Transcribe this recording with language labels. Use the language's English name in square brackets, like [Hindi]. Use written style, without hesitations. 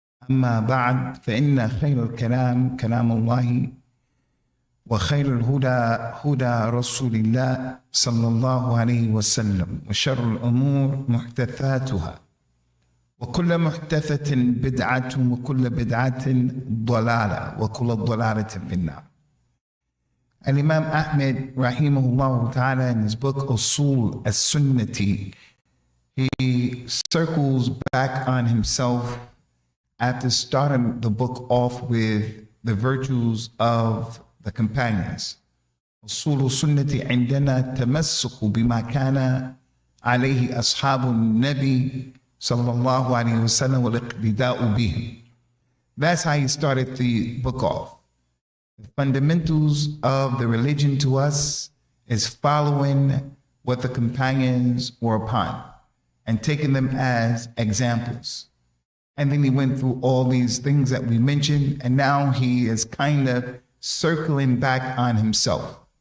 [Arabic] أما بعد، فإن خير الكلام كلام الله، وخير الهدى هدى رسول الله صلى الله عليه وسلم، وشر الأمور محدثاتها، وكل محدثة بدعة، وكل بدعة ضلالة، وكل ضلالة في النار. [English] And Imam Ahmed rahimahullah ta'ala, in his book As-Sunnah, he circles back on himself after starting the book off with the virtues of the companions. [Arabic] أصول السنة عندنا تمسك بما كان عليه أصحاب النبي صلى الله عليه وسلم والاقتداء به. [English] That's how he started the book off. The fundamentals of the religion to us is following what the companions were upon and taking them as examples. And then he went through all these things that we mentioned, and now he is kind of circling back on himself.